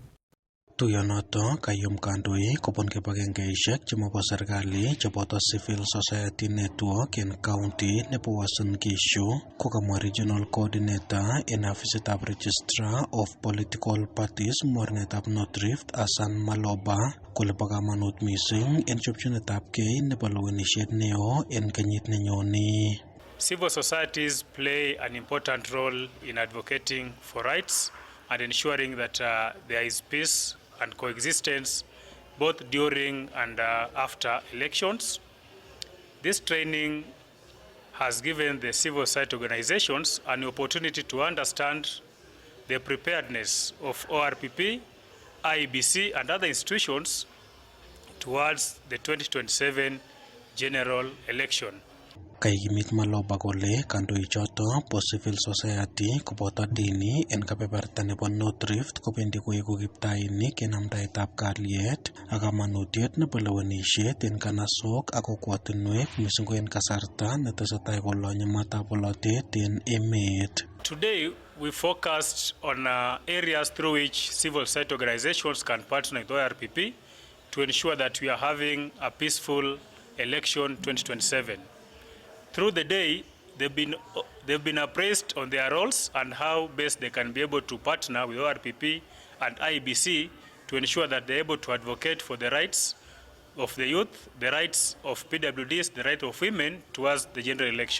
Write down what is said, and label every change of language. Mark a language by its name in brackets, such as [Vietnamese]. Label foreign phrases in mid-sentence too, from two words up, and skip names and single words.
[Kalenjin] Tuyonoto kayum kandoik kobun kibagengeishek chemobo serikali cheboto Civil Society Network en county nebo Uasin Gishu, kokamwa [English] Regional Coordinator [Kalenjin] en ofisitab Registrar of Political Parties mornetab North Rift Hassan Maloba kole bo kamanut mising en chopchinetabkei nebo lewenishet neo en kenyit nenyone. [English] Civil societies play an important role in advocating for rights and ensuring that there is peace and coexistence both during and after elections. This training has given the civil society organizations an opportunity to understand the preparedness of ORPP, IEBC and other institutions towards the 2027 general election. [Kalenjin] Kaikimit Maloba kole kandoichoto po Civil Society koboto dini en kebeberta nebo North Rift kobendi koeku kiptainik en amdaetab kalyet ak kamanutiet nebo lewenishet en kanasok ak kokwotinwek mising ko en kasarta netesetai kolonye matab bolotet en emet. [English] Today we focused on areas through which civil society organizations can partner with ORPP to ensure that we are having a peaceful election 2027. Through the day, they've been appraised on their roles and how best they can be able to partner with ORPP and IEBC to ensure that they're able to advocate for the rights of the youth, the rights of PWDs, the right of women towards the general election.